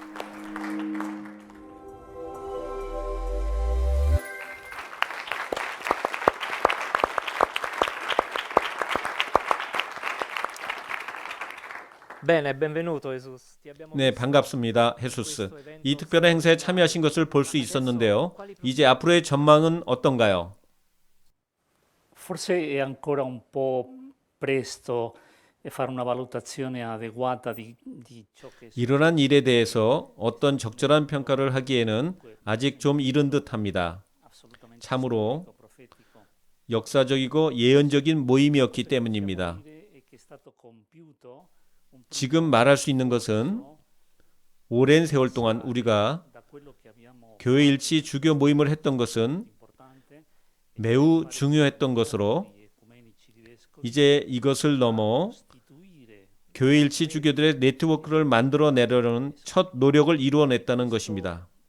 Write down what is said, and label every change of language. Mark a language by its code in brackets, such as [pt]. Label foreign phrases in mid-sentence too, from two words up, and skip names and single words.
[ko] 네, 반갑습니다, 헤수스. 이 특별한 행사에 참여하신 것을 볼 수 있었는데요. 이제 앞으로의 전망은 어떤가요? [it] Forse è ancora un po' presto fare una valutazione adeguata di ciò che [ko] 일어난 일에 대해서 어떤 적절한 평가를 하기에는 아직 좀 이른 듯합니다. 참으로 역사적이고 예언적인 모임이었기 때문입니다. 지금 말할 수 있는 것은 오랜 세월 동안 우리가 교회 일치 주교 모임을 했던 것은 매우 중요했던 것으로 이제 이것을 넘어 교회 일치 주교들의 네트워크를 만들어내려는 첫 노력을 이루어냈다는 것입니다.